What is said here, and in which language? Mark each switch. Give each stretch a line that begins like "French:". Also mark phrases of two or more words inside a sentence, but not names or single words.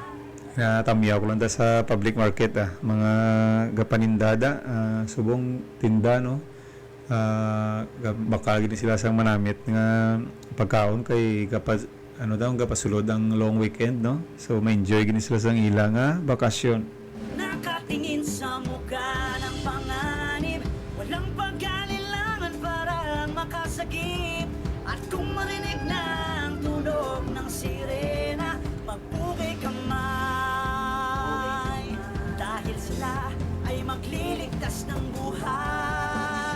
Hiligaynon: Natamyaw ko lang da sa
English: public market,
Hiligaynon: mga gapanindada, subong tinda, no, baka gini sila sang manamit nga pagkaon kay ano daw gapasulod ang
English: long weekend,
Hiligaynon: no, so may enjoy gini sila sang ilang bakasyon.
Filipino: Nakatingin sa mukha ng panganib, walang pag-alilangan, parang makasagip. At kung marinig na ang tunog ng sirena, magpugay kamay, dahil sila ay magliligtas ng buhay.